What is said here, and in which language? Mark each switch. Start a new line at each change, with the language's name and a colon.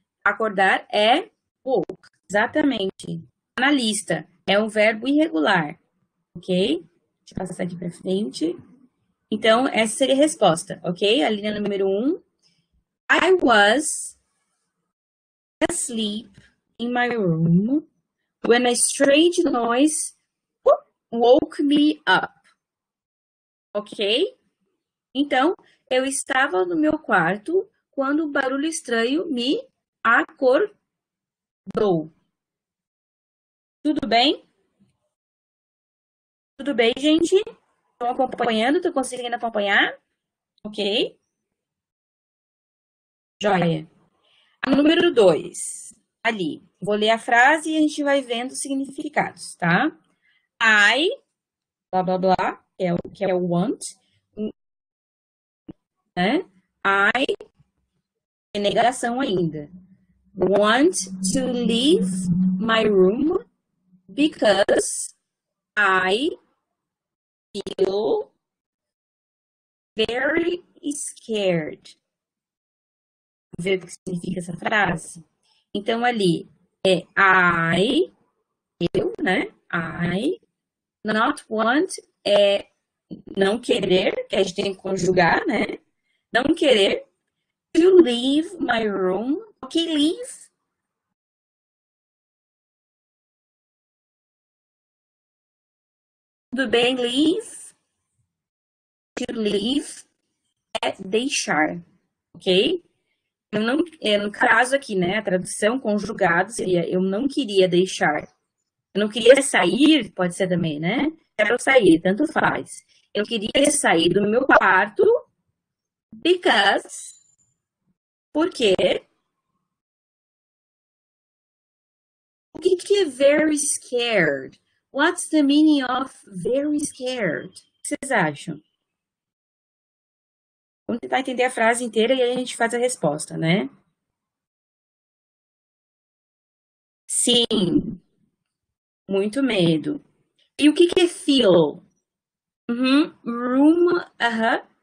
Portuguese: Acordar é woke, exatamente. Na lista, é um verbo irregular, ok? Deixa eu passar aqui para frente. Então, essa seria a resposta, ok? A linha número 1.
English: I was asleep in my room when a strange noise woke me up, ok?
Portuguese: Então, eu estava no meu quarto quando um barulho estranho me acordou. Tudo bem? Tudo bem, gente? Estão acompanhando? Estão conseguindo acompanhar? Ok? Joia. A número 2. Ali. Vou ler a frase e a gente vai vendo os significados, tá? I, blá, blá, blá, que é o want, né? I, é negação ainda.
English: Want to leave my room because I feel very scared.
Portuguese: Ver o que significa essa frase? Então, ali é I, eu, né?
English: I, not want
Portuguese: é não querer, que a gente tem que conjugar, né? Não querer.
English: To leave my room. Ok, leave.
Portuguese: Tudo bem, leave. To leave é deixar, ok? Eu não, no caso aqui, né, a tradução conjugada seria eu não queria deixar. Eu não queria sair, pode ser também, né? Quero sair, tanto faz. Eu queria sair do meu quarto
English: because,
Portuguese: porque o que é very scared?
English: What's the meaning of very scared?
Portuguese: O que vocês acham? Vamos tentar entender a frase inteira e aí a gente faz a resposta, né? Sim, muito medo. E o que é feel? Uhum. Room, aham.